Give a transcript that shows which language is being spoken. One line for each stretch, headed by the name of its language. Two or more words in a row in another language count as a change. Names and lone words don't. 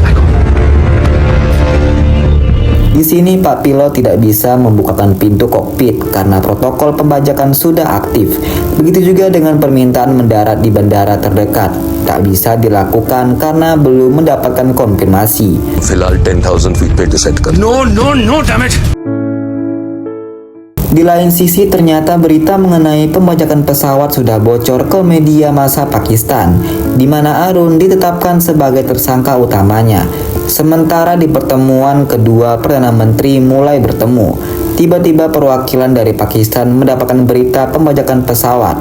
Indonesian: Di sini Pak Pilot tidak bisa membukakan pintu kokpit karena protokol pembajakan sudah aktif. Begitu juga dengan permintaan mendarat di bandara terdekat. tak bisa dilakukan karena belum mendapatkan konfirmasi.
Hindi: फिलहाल 10,000 फीट पे डिसाइड कर
English: No, damn it!
Indonesian: Di lain sisi, ternyata berita mengenai pembajakan pesawat sudah bocor ke media massa Pakistan, di mana Arun ditetapkan sebagai tersangka utamanya. Sementara di pertemuan kedua Perdana Menteri mulai bertemu, tiba-tiba perwakilan dari Pakistan mendapatkan berita pembajakan pesawat.